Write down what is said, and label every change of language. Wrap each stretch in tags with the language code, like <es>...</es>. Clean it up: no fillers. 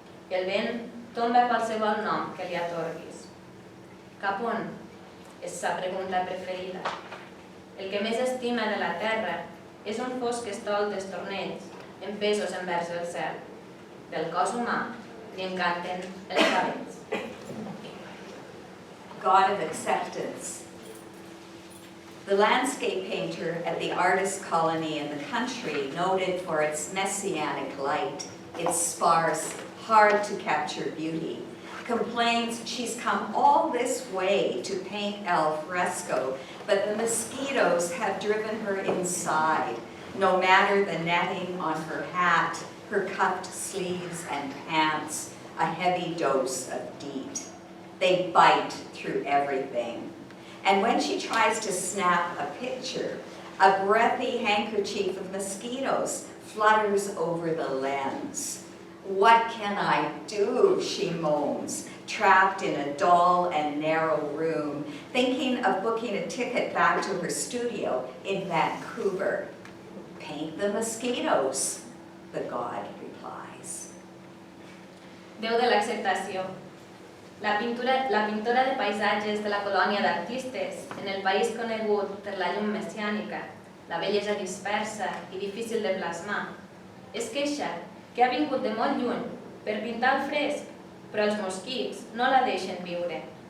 <ca>I el vent tomba qualsevol nom que li atorguis. Cap on? És sa pregunta preferida. El que més estima de la terra és un fosc estol d'estornells empesos envers el cel. Del cos humà li encanten els cabells.</ca> <en>God of acceptance. The landscape painter at the artist colony in the country, noted for its messianic light, its sparse, hard to capture beauty, complains she's come all this way to paint al fresco, but the mosquitoes have driven her inside, no matter the netting on her hat, her cuffed sleeves and pants, a heavy dose of DEET. They bite through everything. And when she tries to snap a picture, a breathy handkerchief of mosquitoes flutters over the lens. What can I do, she moans, trapped in a dull and narrow room, thinking of booking a ticket back to her studio in Vancouver. Paint the mosquitoes, the god replies.</en> <ca>Déu de l'acceptació. La pintora de paisatges de la colònia d'artistes, en el país conegut per la llum messiànica, la bellesa dispersa i difícil de plasmar, es queixa que ha vingut de molt lluny per pintar el fresc, però els mosquits no la deixen viure.</ca>